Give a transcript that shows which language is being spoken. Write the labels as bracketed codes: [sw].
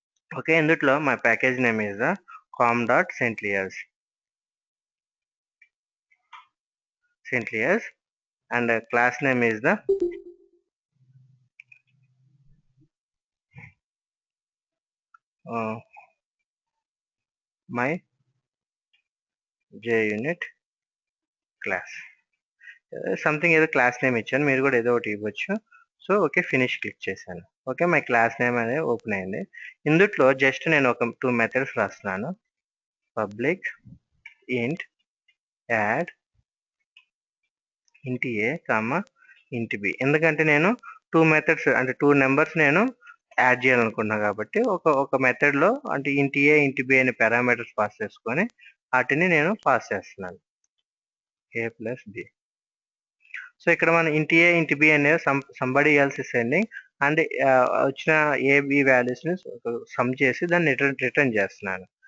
[en] Okay, ఇందులో my package name is the com.centliers and class name is the my JUnit class. [te] Something ఏదో class name ఇచ్చాను, మీరు కూడా ఏదో ఒకటి ఇవ్వచ్చు. సో ఓకే, ఫినిష్ క్లిక్ చేశాను. ఓకే, మై క్లాస్ నేమ్ అనేది ఓపెన్ అయింది. ఇందులో జస్ట్ నేను ఒక 2 మెథడ్స్ రాస్తున్నాను. [en] Public int add int a, int B. [te] ఎందుకంటే నేను 2 మెథడ్స్ అంటే 2 నంబర్స్ నేను యాడ్ చేయాలనుకుంటున్నా కాబట్టి ఒక మెథడ్‌లో అంటే ఇంట్ ఏ, ఇంట్ బి అనే పారామీటర్స్ పాస్ చేసుకొని ఆటిని నేను పాస్ చేస్తున్నాను. ఏ ప్లస్ బి. సో ఇక్కడ మనం ఇంట్ ఏ, ఇంట్ బి అనేది [en] somebody else is sending [te] and వచ్చిన ఏ, బి వాల్యూస్‌ని సమ్ చేసి దాన్ని రిటర్న్ చేస్తున్నాను.